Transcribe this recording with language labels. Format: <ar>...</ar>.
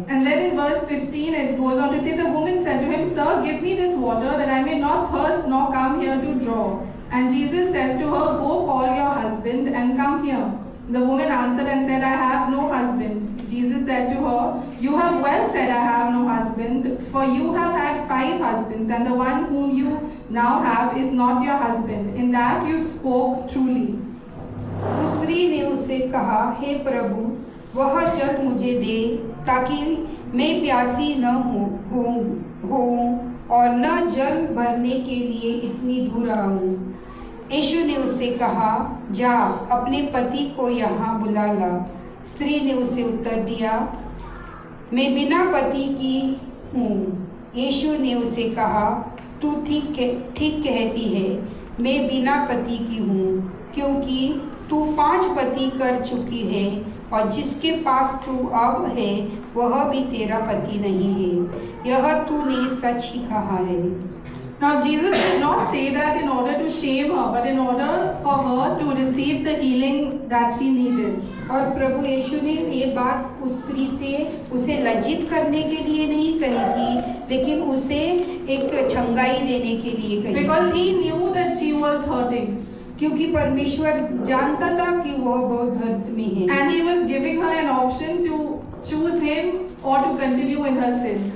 <en>And then in verse 15 it goes on to say, the woman said to him, Sir, give me this water that I may not thirst nor come here to draw. And Jesus says to her, Go call your husband and come here. The woman answered and said, I have no husband. Jesus said to her, You have well said, I have no husband, for you have had 5 husbands, and the one whom you now have is not your husband. In that you spoke truly.</en> <hi>उस स्त्री ने उससे कहा, हे प्रभु, वह जल मुझे दे ताकि मैं प्यासी न होऊं और न जल भरने के लिए इतनी दूर आऊं। यीशु ने उससे कहा, जा अपने पति को यहाँ बुला ला। स्त्री ने उसे उत्तर दिया, मैं बिना पति की हूँ। यीशु ने उसे कहा, तू ठीक कहती है, मैं बिना पति की हूँ, क्योंकि तू 5 पति कर चुकी है और जिसके पास तू अब है वह भी तेरा पति नहीं है। यह तूने सच ही कहा है।</hi> <en>Now Jesus did not say that in order to shame her, but in order for her to receive the healing that she needed.</en> <hi>और प्रभु यीशु ने ये बात उस स्त्री से उसे लज्जित करने के लिए नहीं कही थी, लेकिन उसे एक छंगाई देने के लिए कही।</hi> <en>Because he knew that she was hurting.</en> <hi>क्योंकि परमेश्वर जानता था कि वह बहुत दर्द में है।</hi> <en>And he was giving her an option to choose him or to continue in her sin.</en>